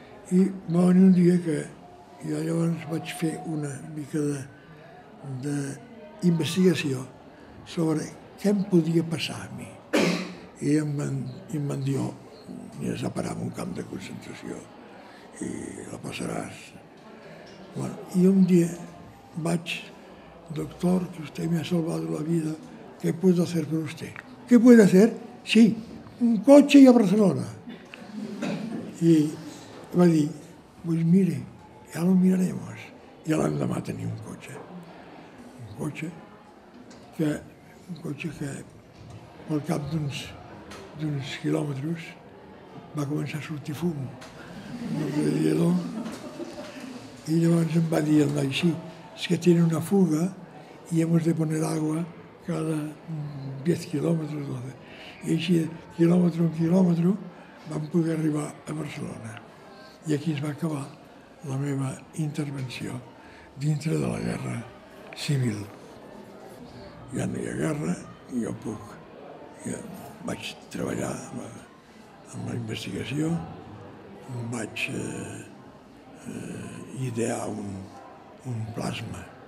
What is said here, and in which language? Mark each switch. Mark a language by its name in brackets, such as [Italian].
[Catalan] I va venir un dia que jo llavors vaig fer una mica d'investigació sobre què em podia passar a mi. I em van dir, aniràs a parar en un camp de concentració i la passaràs. [Spanish] Bueno, y un día vaig, doctor, que usted me ha salvado la vida, ¿qué puedo hacer por usted? ¿Qué puede hacer? Sí, un coche y a Barcelona. Y va dir, pues mire, ya lo miraremos. [Catalan] I l'endemà tenia un cotxe que al cap d'uns quilòmetres va començar a sortir fum del radiador. Y llavors em va dir el noi, [Spanish] sí, es que tiene una fuga y hemos de poner agua cada 10 kilómetros, 12. [Catalan] I així, quilòmetre en quilòmetre, vam poder arribar a Barcelona. I aquí es va acabar la meva intervenció dintre de la guerra civil. Ja no hi ha guerra, jo puc. Jo vaig treballar amb la investigació, vaig idear un plasma.